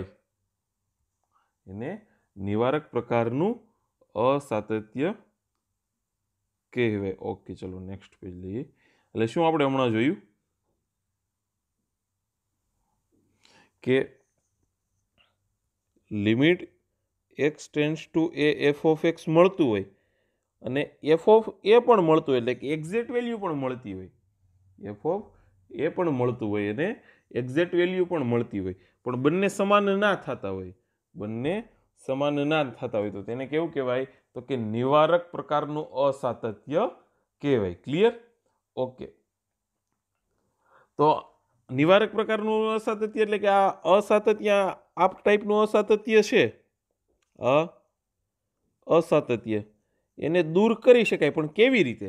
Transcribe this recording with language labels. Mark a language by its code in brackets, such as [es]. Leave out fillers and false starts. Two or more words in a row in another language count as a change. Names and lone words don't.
[gu] એને નિવારક પ્રકારનું અસાતત્ય કહેવાય। ઓકે, ચલો [en] next page [gu] લઈએ। એટલે શું આપણે હમણાં જોયું કે [en] limit x tends to a f of x [gu] મળતું હોય અને f of a પણ મળતું હોય એટલે કે [en] exact value [gu] પણ મળતી હોય, f of a પણ મળતું હોય અને [en] exact value [gu] પણ મળતી હોય પણ બંને સમાન ના થતા હોય, બંને સમાન ના થતા હોય તો તેને કેવું કહેવાય તો કે નિવારક પ્રકારનું અસાતત્ય કહેવાય। ક્લિયર? ઓકે, તો નિવારક પ્રકારનું અસાતત્ય એટલે કે આ અસાતત્ય આ ટાઈપનું અસાતત્ય છે અસાતત્ય એને દૂર કરી શકાય પણ કેવી રીતે?